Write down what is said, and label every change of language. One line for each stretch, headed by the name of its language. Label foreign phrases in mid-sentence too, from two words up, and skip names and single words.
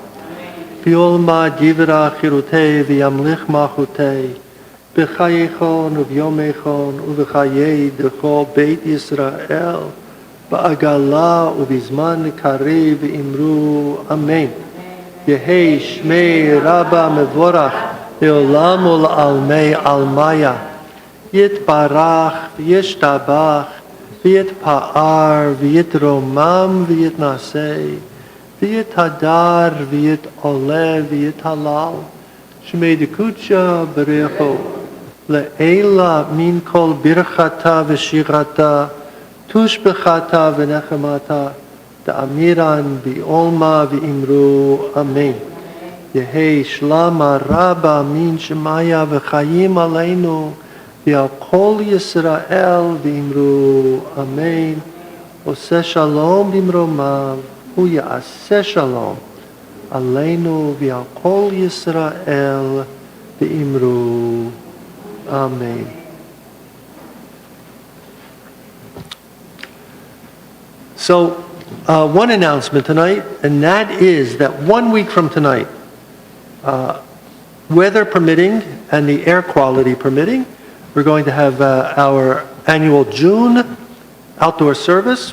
Aramaic: בעלמא די ברא כרעותה וימליך מלכותה. בחייכון וביומיכון ובחיי דכל בית ישראל. בעגלא ובזמן קריב ואמרו. אמן. יהא שמה רבא מברך. לעלם ולעלמי עלמיא. יתברך וישתבח. ויתפאר, ויתרומם, ויתנשא, ויתהדר, ויתעלה, ויתהלל, שמה דקדשא בריך הוא, לעלא מן כל ברכתא ושירתא, תשבחתא ונחמתא, דאמירן בעלמא ואמרו, אמן. יהא שלמא רבא מן שמיא וחיים עלינו, ועל כל ישראל ואמרו, אמן.
Hebrew: עושה שלום במרומיו, הוא יעשה שלום. עלינו ועל כל ישראל ואמרו, Amen. So, one announcement tonight, and that is that 1 week from tonight, weather permitting and the air quality permitting, we're going to have our annual June outdoor service.